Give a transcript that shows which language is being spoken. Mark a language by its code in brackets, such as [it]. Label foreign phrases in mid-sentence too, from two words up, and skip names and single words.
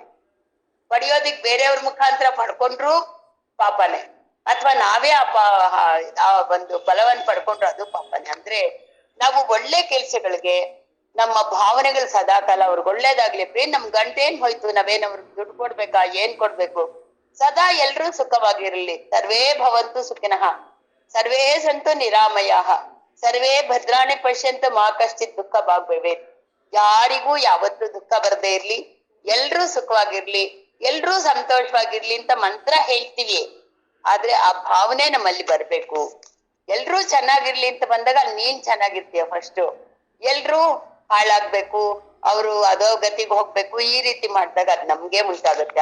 [kn] ಪಡಿಯೋದಿಕ್ ಬೇರೆಯವ್ರ ಮುಖಾಂತರ ಪಡ್ಕೊಂಡ್ರು ಪಾಪನೇ. ಅಥವಾ ನಾವೇ ಆ ಒಂದು ಫಲವನ್ನ ಪಡ್ಕೊಂಡ್ರು ಅದು ಪಾಪನೇ. ಅಂದ್ರೆ ನಾವು ಒಳ್ಳೆ ಕೆಲ್ಸಗಳಿಗೆ ನಮ್ಮ ಭಾವನೆಗಳು ಸದಾಕಾಲ ಅವ್ರಿಗೆ ಒಳ್ಳೇದಾಗ್ಲಿ, ನಮ್ ಗಂಟೇನ್ ಹೋಯ್ತು, ನಾವೇನ್ ಅವ್ರಿಗೆ ದುಡ್ಡು ಕೊಡ್ಬೇಕಾ, ಏನ್ ಕೊಡ್ಬೇಕು, ಸದಾ ಎಲ್ರೂ ಸುಖವಾಗಿರ್ಲಿ. [sa] ಸರ್ವೇ ಭವಂತು ಸುಖಿನಃ ಸರ್ವೇ ಸಂತು ನಿರಾಮಯಃ ಸರ್ವೇ ಭದ್ರಾಣಿ ಪಶ್ಯಂತ ಮಾ ಕಶ್ಚಿತ್ ದುಃಖ ಭಾಗ್ಭವೇತ್. [kn] ಯಾರಿಗೂ ಯಾವತ್ತೂ ದುಃಖ ಬರದೇ ಇರ್ಲಿ, ಎಲ್ರೂ ಸುಖವಾಗಿರ್ಲಿ, ಎಲ್ರೂ ಸಂತೋಷವಾಗಿರ್ಲಿ ಅಂತ ಮಂತ್ರ ಹೇಳ್ತೀವಿ. ಆದ್ರೆ ಆ ಭಾವನೆ ನಮ್ಮಲ್ಲಿ ಬರ್ಬೇಕು. ಎಲ್ರೂ ಚೆನ್ನಾಗಿರ್ಲಿ ಅಂತ ಬಂದಾಗ ನೀನ್ ಚೆನ್ನಾಗಿರ್ತೀಯ ಫಸ್ಟ್. ಎಲ್ರೂ ಹಾಳಾಗ್ಬೇಕು, ಅವರು ಅಧೋಗತಿಗೆ ಹೋಗ್ಬೇಕು, ಈ ರೀತಿ ಮಾಡಿದಾಗ ಅದ್ ನಮ್ಗೆ ಉಂಟಾಗುತ್ತೆ.